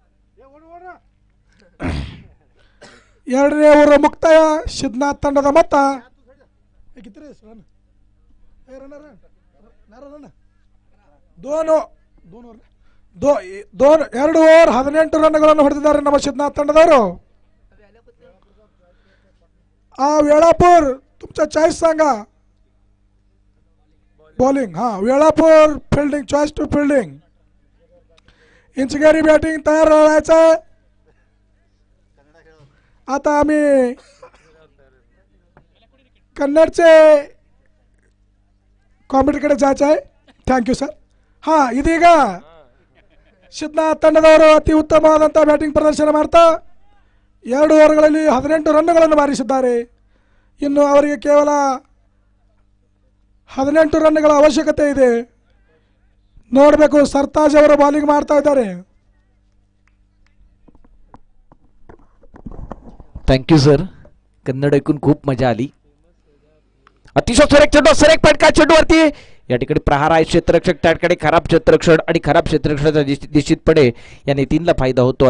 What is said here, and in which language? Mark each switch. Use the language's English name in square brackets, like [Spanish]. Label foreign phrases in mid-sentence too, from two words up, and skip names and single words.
[Kannada] ಎರಡನೇ ಓವರ್ ಮುಕ್ತಾಯ. ಸಿದ್ಧನಾಥ್ ತಂಡದ ಮೊತ್ತ 2 ಓವರ್ 18 ರನ್ಗಳನ್ನು ಹೊಡೆದಿದ್ದಾರೆ ನಮ್ಮ ಸಿದ್ಧನಾಥ್ ತಂಡದವರು. [Marathi] वेळापूर तुमचा चॉईस सांगा. बॉलिंग वेळापूर फिल्डिंग, [English] choice to fielding. [Marathi] इंचगेरी बॅटिंग तयार राहायचं. आता आम्ही कन्नडचे कॉमेंट्रीकडे जायचं आहे. [English] thank you sir. [Kannada] ಇದೀಗ ಸಿದ್ಧನಾಥ್ ತಂಡದವರು ಅತಿ ಉತ್ತಮವಾದಂಥ ಬ್ಯಾಟಿಂಗ್ ಪ್ರದರ್ಶನ ಮಾಡ್ತಾ 2 ಓವರ್ಗಳಲ್ಲಿ 18 ರನ್ಗಳನ್ನು ಬಾರಿಸಿದ್ದಾರೆ. ಇನ್ನು ಅವರಿಗೆ ಕೇವಲ 18 ರನ್ಗಳ ಅವಶ್ಯಕತೆ ಇದೆ. ನೋಡಬೇಕು, ಸರ್ತಾಜ್ ಅವರು ಬೌಲಿಂಗ್ ಮಾಡ್ತಾ ಇದ್ದಾರೆ. [English] thank you sir. [Marathi] कन्नड ऐकून खूप मजा आली. अतिशय सुरेख चेंडू, सुरेख फटका चेंडूवरती. या ठिकाणी प्रहार आहे क्षेत्ररक्षक, त्या ठिकाणी खराब क्षेत्ररक्षण आणि खराब क्षेत्ररक्षणाचा निश्चितपणे या नितीनला फायदा होतोय.